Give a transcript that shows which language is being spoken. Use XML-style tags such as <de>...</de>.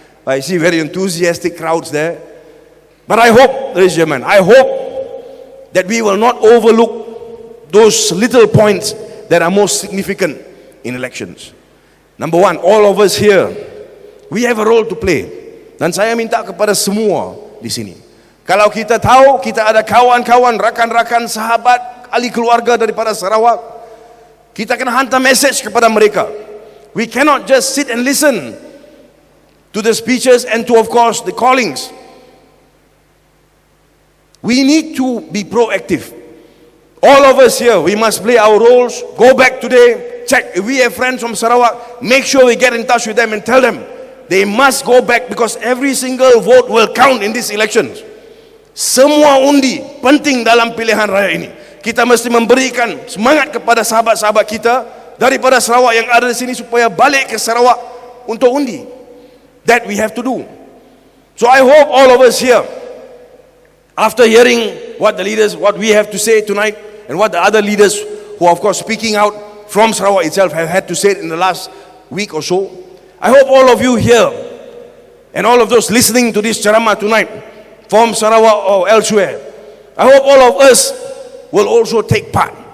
<en>I see very enthusiastic crowds there. But I hope, ladies and gentlemen, I hope that we will not overlook those little points that are most significant in elections. Number one, all of us here, we have a role to play.</en> <ms>Dan saya minta kepada semua di sini. Kalau kita tahu kita ada kawan-kawan, rakan-rakan, sahabat, ahli keluarga daripada Sarawak, kita kena hantar message kepada mereka.</ms> <en>We cannot just sit and listen to the speeches and to, of course, the callings. We need to be proactive. All of us here, we must play our roles. Go back today, check if we have friends from Sarawak, make sure we get in touch with them and tell them they must go back because every single vote will count in these elections.</en> <ms>Semua undi penting dalam pilihan raya ini. Kita mesti memberikan semangat kepada sahabat-sahabat kita daripada Sarawak yang ada di sini supaya balik ke Sarawak untuk undi.</ms> <en>That we have to do. So I hope all of us here, after hearing what the leaders, what we have to say tonight, and what the other leaders who are of course speaking out from Sarawak itself have had to say in the last week or so, I hope all of you here and all of those listening to this ceramah tonight from Sarawak or elsewhere, I hope all of us will also take part.</en>